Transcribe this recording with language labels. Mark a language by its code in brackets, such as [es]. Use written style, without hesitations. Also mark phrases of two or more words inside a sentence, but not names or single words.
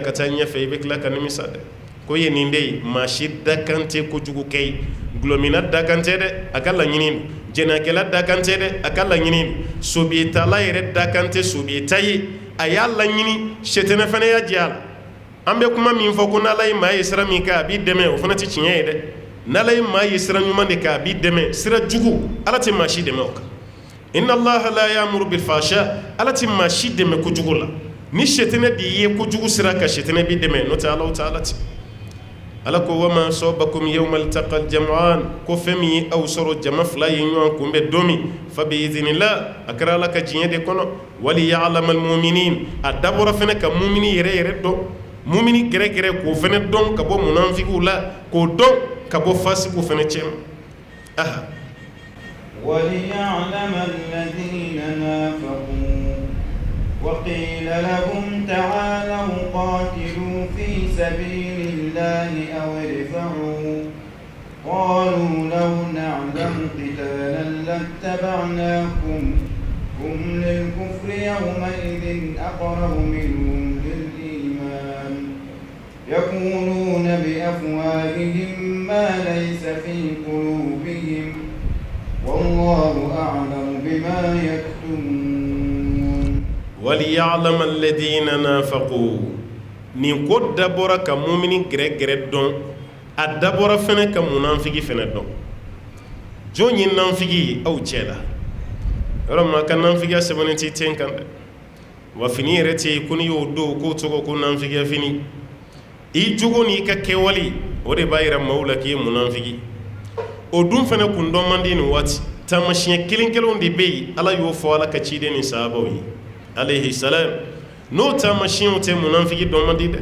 [bm] ka taa ɲɛfɛ i bɛ tila ka nimisa dɛ ko ye nin de ye maa si da kan tɛ kojugu kɛ ye gulɔmina da kan tɛ dɛ a ka laɲini don jɛnɛkɛla da kan tɛ dɛ a ka laɲini don sobiyetala yɛrɛ da kan tɛ sobiyeta ye a y'a laɲini sɛtɛnɛ fana y'a jɛ a la an bɛ kuma min fɔ ko n'ala ye maa ye sira min kɛ a b'i dɛmɛ o fana tɛ tiɲɛ ye dɛ n'ala ye maa ye sira ɲuman de kɛ a b'i dɛmɛ sira jugu ala tɛ maa si dɛmɛ o kan [ar] إن الله لا يأمر بالفحشاء [bm] ala tɛ maa si dɛmɛ kojugu la ni sɛtɛnɛ de ye kojugu sira kan sɛtɛnɛ b'i dɛmɛ n'o tɛ ala tɛ ala tɛ ala ko [ar] وما أصابكم يوم التقى الجمعان [bm] ko fɛn min ye aw sɔrɔ jama fila ye ɲɔgɔn kunbɛn don min [ar] فبإذن الله [bm] a kɛra ala ka diɲɛ de kɔnɔ [ar] وليعلم المؤمنين [bm] a dabɔra fɛnɛ ka mumini yɛrɛ yɛrɛ dɔn mumini gɛrɛgɛrɛ k'o fɛnɛ dɔn ka bɔ munafigiw la k'o dɔn ka bɔ fasigiw fɛnɛ cɛ ma [ar] وليعلم الذين نافقوا وقيل لهم تعالوا قاتلوا في سبيل الله أو ادفعوا قالوا لو نعلم قتالا لاتبعناكم هم للكفر يومئذ أقرب منهم للإيمان يقولون بأفواههم ما ليس في قلوبهم والله أعلم بما يكتمون وليعلم الذين نافقوا [bm] nin ko dabɔra ka mumini gɛrɛgɛrɛ dɔn a dabɔra fɛnɛ ka munafigi fɛnɛ dɔn jɔn ye nafigi ye aw cɛ la yɔrɔ min a ka nafigiya sɛbɛnnen tɛ ten kan dɛ wa fini yɛrɛ tɛ yen ko n'i y'o don k'o tɔgɔ ko nafigiya fini i jogo n'i ka kɛwale o de b'a yira maaw la k'i ye munafigi o dun fɛnɛ kun dɔn man di nin waati taamasiyɛn kelen kelenw de bɛ yen ala y'o fɔ ala ka ciden ni sahabaw ye [ar] عليه السلام [bm] n'o taamasiyɛnw tɛ munafiki dɔn man di dɛ.